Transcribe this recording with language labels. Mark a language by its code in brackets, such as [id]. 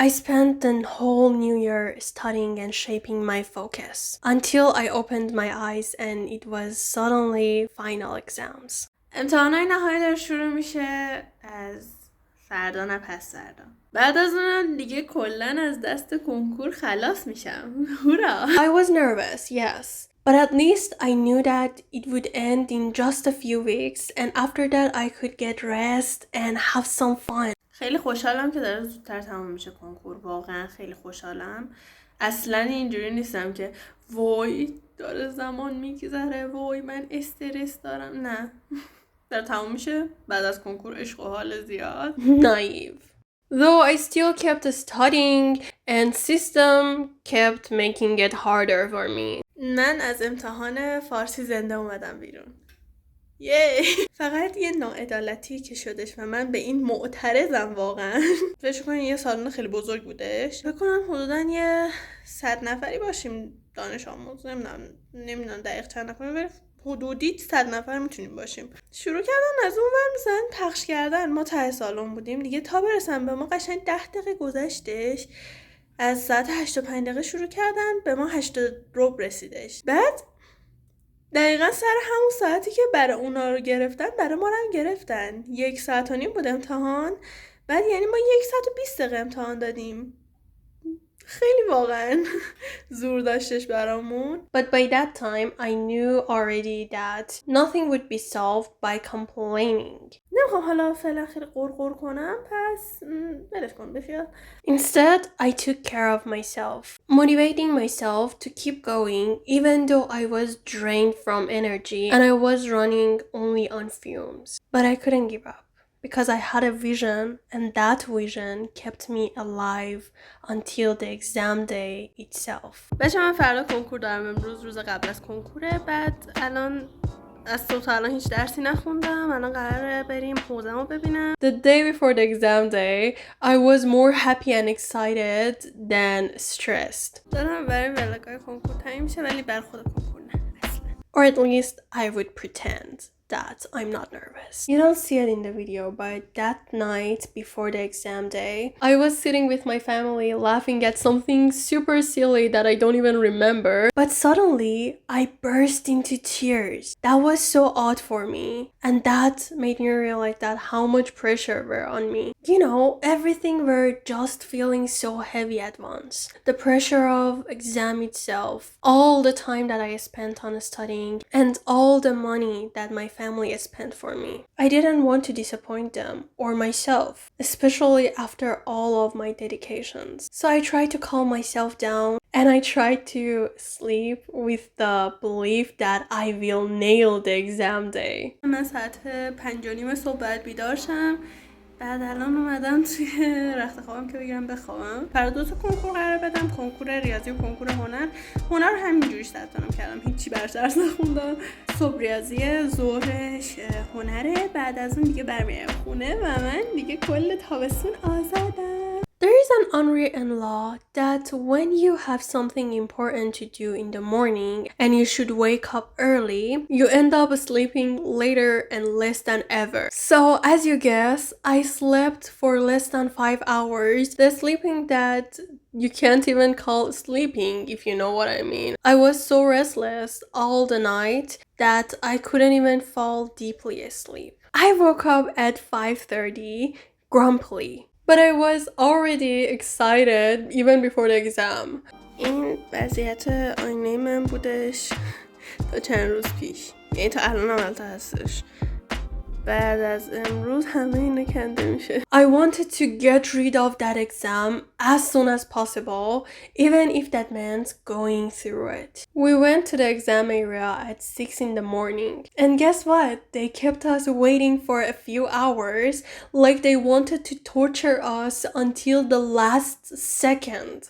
[en] I spent the whole new year studying and shaping my focus until I opened my eyes and it was suddenly final exams. [fa] امتحانای نهایی داره شروع میشه از فردا نه پس فردا. بعد از اونم دیگه کلن از دست کنکور خلاص میشم. هورا. [en] I was nervous, yes. But at least I knew that it would end in just a few weeks and after that I could get rest and have some fun. [fa] خیلی خوشحالم که داره زودتر تموم میشه کنکور. واقعا خیلی خوشحالم. اصلا اینجوری نیستم که وای داره زمان میگذره، وای من استرس دارم. نه. داره تموم میشه بعد از کنکور عشق و حال زیاد. [en] Naive. Though I still kept studying and system kept making it harder for me. [fa] من از امتحان فارسی زنده اومدم بیرون. یه فقط یه ناعدالتی که شدش و من به این معترضم واقعا. فکر کنین یه سالن خیلی بزرگ بودش. فکر کنم حدودا یه 100 نفری باشیم دانش آموز. نمیدونم دقیق چند نفر، ولی حدودی 100 نفر میتونیم باشیم. شروع کردن از اون ور مثلا پخش کردن. ما ته سالن بودیم دیگه، تا برسن به ما قشنگ 10 دقیقه گذشتش. از ساعت 8:05 دقیقه شروع کردن، به ما 8:15 رسیدش. بعد دقیقا سر همون ساعتی که برای اونا رو گرفتن برای ما رو هم گرفتن. 1.5 ساعت بود امتحان. بعد یعنی ما 1 ساعت و 20 دقیقه امتحان دادیم. خیلی واقعا زور داشتش برامون. [en] But by that time I knew already that nothing would be solved by complaining. [fa] نمیخوام حالا فعلا خیلی قرقر کنم، پس بلش کن بخیال. [en] Instead, I took care of myself, motivating myself to keep going even though I was drained from energy and I was running only on fumes. But I couldn't give up because I had a vision and that vision kept me alive until the exam day itself. [fa] بچه من فردا کنکور دارم، امروز روز قبل از کنکوره. بعد الان از صبح تا الان هیچ درسی نخوندم. الان قراره بریم حوزه‌مو ببینم. [en] The day before the exam day, I was more happy and excited than stressed. [fa] دارم برای بلگاه کنکور تعیین میشه ولی بر خود کنکور نه اصلا. [en] Or at least I would pretend that I'm not nervous. You don't see it in the video, but that night before the exam day, I was sitting with my family laughing at something super silly that I don't even remember. But suddenly, I burst into tears. That was so odd for me. And that made me realize that how much pressure were on me. You know, everything were just feeling so heavy at once. The pressure of exam itself, all the time that I spent on studying, and all the money that my family spent for me. I didn't want to disappoint them or myself, especially after all of my dedications. So I tried to calm myself down and I tried to sleep with the belief that I will nail the exam day. [fa] من ساعت 5:30 صبح باید بیدار شم. بعد الان اومدم توی رخت خوابم که بگیرم بخوابم. فردا 2 تا کنکور قرار بدم، کنکور ریاضی و کنکور هنر. هنر رو همینجوری ثبت نام کردم، هیچی براش درس نخوندم. صبح ریاضی، ظهرش هنره، بعد از اون دیگه برمیام خونه و من دیگه کل تابستون آزادم. [en] There is an unwritten law that when you have something important to do in the morning and you should wake up early, you end up sleeping later and less than ever. So as you guess, I slept for less than 5 hours. The sleeping that you can't even call sleeping, if you know what I mean. I was so restless all the night that I couldn't even fall deeply asleep. I woke up at 5:30, grumpy. But I was already excited even before the exam. [fa] این وضعیت آینه من بودش تا چند روز پیش، یعنی تا الان هم البته هستش. بعد از امروز همه اینا کنده میشه. [en] I wanted to get rid of that exam as soon as possible, even if that meant going through it. We went to the exam area at 6 in the morning. And guess what? They kept us waiting for a few hours, like they wanted to torture us until the last second.